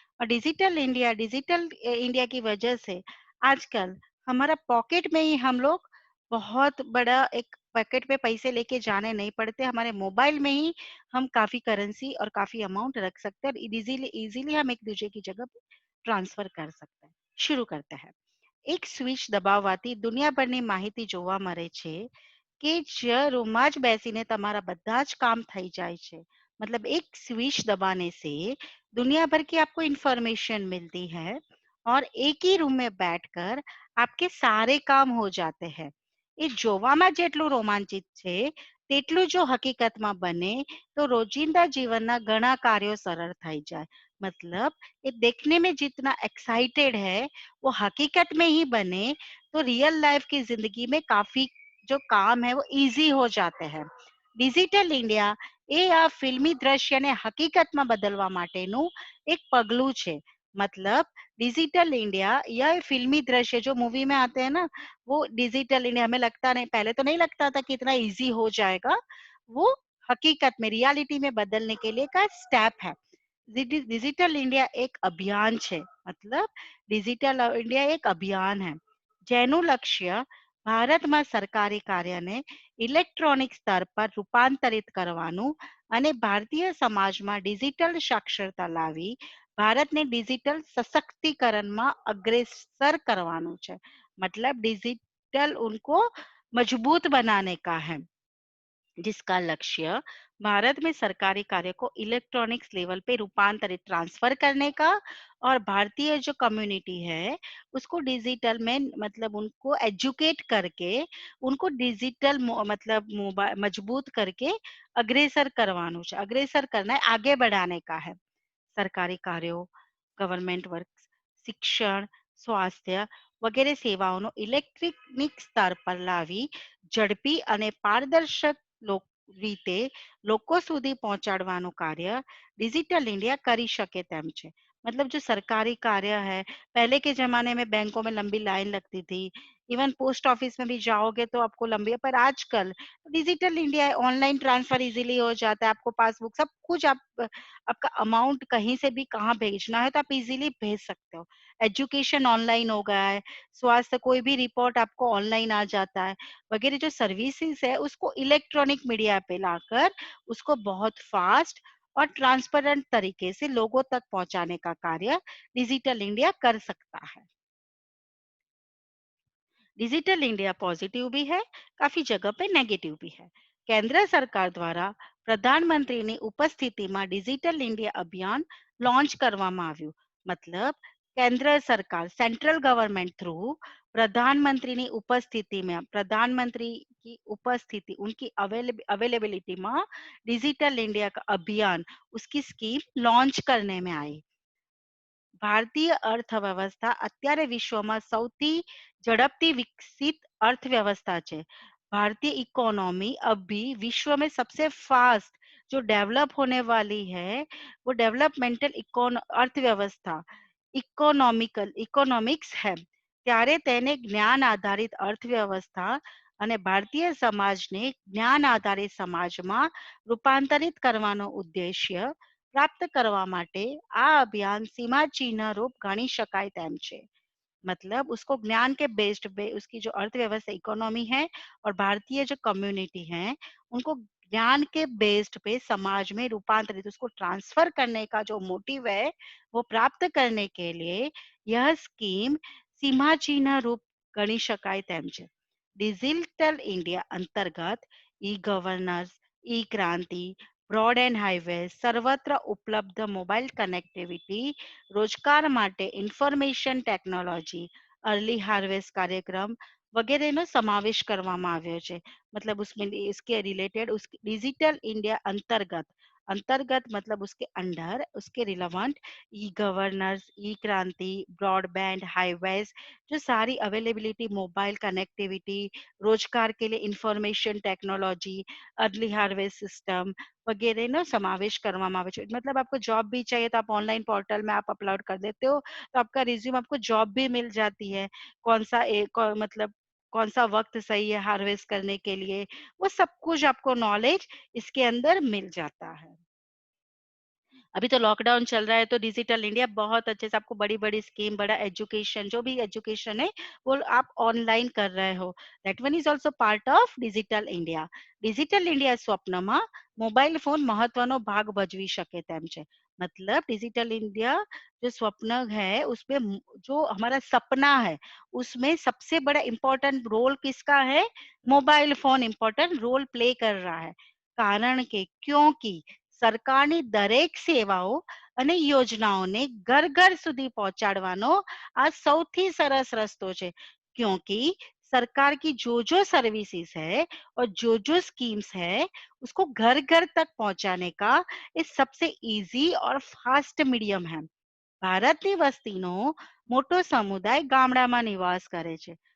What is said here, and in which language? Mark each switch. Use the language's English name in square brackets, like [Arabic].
[Hindi] और digital India की वजह से आजकल हमारा पॉकेट में ही हम लोग बहुत बड़ा एक पैकेट में पैसे लेके जाने नहीं पड़ते, हमारे मोबाइल में ही हम काफी करेंसी और काफी अमाउंट रख सकते हैं और इजीली इजीली हम एक दूसरे की जगह पे ट्रांसफर कर सकते हैं। शुरू करते हैं। [Gujarati] એક સ્વિચ દબાવવાથી દુનિયાભરની માહિતી જોવા મળે છે કે જે રૂમમાં જ બેસીને તમારા બધા જ કામ થઈ જાય છે। [Hindi] मतलब एक स्विच दबाने से दुनिया भर की आपको इंफॉर्मेशन मिलती है और एक ही रूम में बैठकर आपके सारे काम हो जाते हैं। [Gujarati] એ જોવામાં જેટલું રોમાંચિત છે તેટલું જો હકીકતમાં બને તો રોજિંદા જીવનના ઘણા કાર્યો સરળ થઈ જાય। [Hindi] मतलब ये देखने में जितना एक्साइटेड है वो हकीकत में ही बने तो रियल लाइफ की जिंदगी में काफी जो काम है वो इजी हो जाते हैं। [Gujarati] ડિજિટલ ઇન્ડિયા એ આ ફિલ્મી દ્રશ્યને હકીકતમાં બદલવા માટેનું એક પગલું છે। [Hindi] मतलब डिजिटल इंडिया या फिल्मी दृश्य जो मूवी में आते हैं ना, वो डिजिटल इंडिया हमें लगता नहीं, पहले तो नहीं लगता था कि इतना इजी हो जाएगा, वो हकीकत में रियलिटी में बदलने के लिए का स्टेप है। [Gujarati] डिजिटल इंडिया एक अभियान છે। [Hindi] मतलब [Gujarati] ડિજિટલ ઇન્ડિયા એક અભિયાન [Hindi] है [Gujarati] જેનું લક્ષ્ય ભારતમાં સરકારી કાર્યને ઇલેક્ટ્રોનિક સ્તર પર રૂપાંતરિત કરવાનું અને ભારતીય સમાજમાં ડિજિટલ સાક્ષરતા લાવી ભારતને ડિજિટલ સશક્તિકરણમાં અગ્રેસર કરવાનું છે। [Hindi] मतलब डिजिटल उनको मजबूत बनाने का है, जिसका लक्ष्य भारत में सरकारी कार्य को इलेक्ट्रॉनिक्स लेवल पे रूपांतरित ट्रांसफर करने का और भारतीय जो कम्युनिटी है उसको डिजिटल में मतलब उनको एजुकेट करके उनको डिजिटल मतलब मोबाइल मजबूत करके अग्रेसर [Gujarati] करवानो છે। [Hindi] अग्रेसर करना है, आगे बढ़ाने का है। सरकारी कार्यों, गवर्नमेंट वर्क, [Gujarati] શિક્ષણ, સ્વાસ્થ્ય વગેરે સેવાઓનો ઇલેક્ટ્રોનિક સ્તર પર લાવી ઝડપી અને પારદર્શક રીતે લોકો સુધી પહોંચાડવાનું कार्य डिजिटल इंडिया કરી શકે તેમ છે। [Hindi] मतलब जो सरकारी कार्य है, पहले के जमाने में बैंकों में लंबी लाइन लगती थी, इवन पोस्ट ऑफिस में भी जाओगे तो आपको लंबी, पर आजकल डिजिटल इंडिया है, ऑनलाइन ट्रांसफर इजीली हो जाता है, आपको पासबुक सब कुछ आप आपका अमाउंट कहीं से भी कहाँ भेजना है तो आप इजीली भेज सकते हो। एजुकेशन ऑनलाइन हो गया है, स्वास्थ्य कोई भी रिपोर्ट आपको ऑनलाइन आ जाता है, वगैरह जो सर्विसेज है उसको इलेक्ट्रॉनिक मीडिया पे लाकर उसको बहुत फास्ट और ट्रांसपेरेंट तरीके से लोगों तक पहुंचाने का कार्य डिजिटल इंडिया कर सकता है। डिजिटल इंडिया पॉजिटिव भी है, काफी जगह पे नेगेटिव भी है। [Gujarati] केंद्र सरकार द्वारा પ્રધાનમંત્રીની ઉપસ્થિતિમાં ડિજિટલ ઇન્ડિયા અભિયાન લોન્ચ કરવામાં આવ્યું। [Hindi] मतलब केंद्र सरकार सेंट्रल गवर्नमेंट थ्रू प्रधानमंत्री की उपस्थिति में, प्रधानमंत्री की उपस्थिति उनकी अवेलेबिलिटी में डिजिटल इंडिया का अभियान उसकी स्कीम लॉन्च करने में आई। [Gujarati] ભારતીય અર્થવ્યવસ્થા અત્યારે વિશ્વમાં સૌથી ઝડપથી વિકસિત अर्थव्यवस्था છે। [Hindi] भारतीय इकोनॉमी अभी विश्व में सबसे फास्ट जो डेवलप होने वाली है वो डेवलपमेंटल अर्थव्यवस्था इकोनॉमिक्स है। [Gujarati] ત્યારે તેને જ્ઞાન આધારિત અર્થવ્યવસ્થા અને ભારતીય સમાજને જ્ઞાન આધારિત સમાજમાં રૂપાંતરિત કરવાનો ઉદ્દેશ્ય प्राप्त करवा माटे आ अभियान सीमा चिन्ह रूप गणी शकाय तेम छे। [Hindi] मतलब उसको ज्ञान के बेस्ड पे उसकी जो अर्थव्यवस्था इकोनॉमी है और भारतीय जो कम्युनिटी है उनको ज्ञान के बेस्ड पे समाज में रूपांतरित उसको ट्रांसफर करने का जो मोटिव है वो प्राप्त करने के लिए यह स्कीम सीमाचीन [Gujarati] रूप गणी શકાય તેમ છે. ડિજિટલ ઇન્ડિયા અંતર્ગત ઈ ગવર્નન્સ, ઈ ક્રાંતિ, બ્રોડ એન્ડ હાઈવે સર્વત્ર ઉપલબ્ધ મોબાઈલ કનેક્ટિવિટી, રોજગાર માટે ઇન્ફોર્મેશન ટેકનોલોજી, अर्ली हार्वेस्ट कार्यक्रम वगैरह નો સમાવેશ કરવામાં આવ્યો છે. [Hindi] मतलब उसमें इसके रिलेटेड उस डिजिटल इंडिया अंतर्गत अंतर्गत मतलब उसके अंडर उसके रिलेवेंट ई गवर्नर्स, ई क्रांति, ब्रॉडबैंड, हाईवेज जो सारी अवेलेबिलिटी मोबाइल कनेक्टिविटी, रोजगार के लिए information technology, early harvest system वगैरह [Gujarati] નો સમાવેશ કરવામાં આવે છે. [Hindi] मतलब आपको जॉब भी चाहिए तो आप ऑनलाइन पोर्टल में आप अपलोड कर देते हो तो आपका रिज्यूम आपको जॉब भी मिल जाती है. कौन सा मतलब कौन सा वक्त सही है हार्वेस्ट करने के लिए, वो सब कुछ आपको नॉलेज इसके अंदर मिल जाता है. अभी तो लॉकडाउन चल रहा है तो डिजिटल इंडिया बहुत अच्छे से आपको बड़ी-बड़ी स्कीम, बड़ा एजुकेशन जो भी एजुकेशन है वो आप ऑनलाइन कर रहे हो. [English] That one is also part of digital India. [Gujarati] Digital India સ્વપ્નમાં મોબાઈલ ફોન મહત્વનો ભાગ ભજવી શકે તેમ છે. [Hindi] मतलब डिजिटल इंडिया जो स्वप्न है उसमें जो हमारा सपना है उसमें सबसे बड़ा इम्पोर्टेंट रोल किसका है? Mobile phone important role play कर रहा है. [Gujarati] કારણ કે [Hindi] क्योंकि [Gujarati] સરકારની દરેક સેવાઓ અને યોજનાઓને ઘર ઘર સુધી પહોંચાડવાનો આ સૌથી સરસ રસ્તો છે. [Hindi] क्योंकि सरकार की जो सर्विसेज है और जो स्कीम्स है उसको घर घर तक पहुंचाने का ये सबसे इजी और फास्ट मीडियम है. [Gujarati] ભારતની વસ્તીનો મોટો સમુદાય ગામડામાં નિવાસ કરે છે.